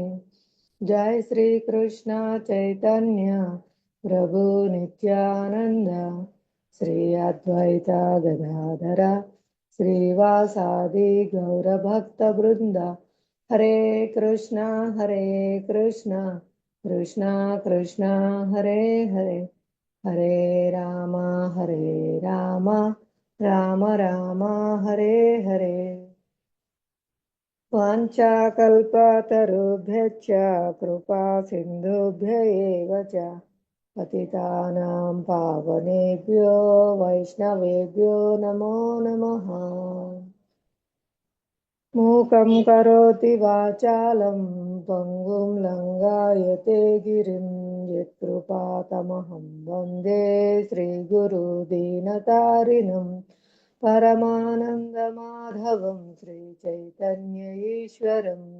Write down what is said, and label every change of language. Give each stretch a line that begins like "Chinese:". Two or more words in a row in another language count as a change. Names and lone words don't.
Sanskrit: జై శ్రీ కృష్ణ చైతన్య ప్రభు నిత్యానంద, శ్రీ అద్వైత గదాధర శ్రీవాసాది గౌరభక్త బృంద. హరే కృష్ణ కృష్ణ కృష్ణ కృష్ణ హరే హరే, హరే రామ రామ రామ రామ హరే హరే. వాంఛాకల్పతరుభ్యశ్చ కృపా సింధుభ్య ఏవ చ పతితానాం పావనేభ్యో వైష్ణవేభ్యో నమో నమః. మూకం కరోతి వాచాలం పంగుం లంఘాయతే గిరిం, యత్కృపాతమహం వందే శ్రీగురుదీనతారిణం పరమానందమాధవం శ్రీచైతన్య ఈశ్వరం.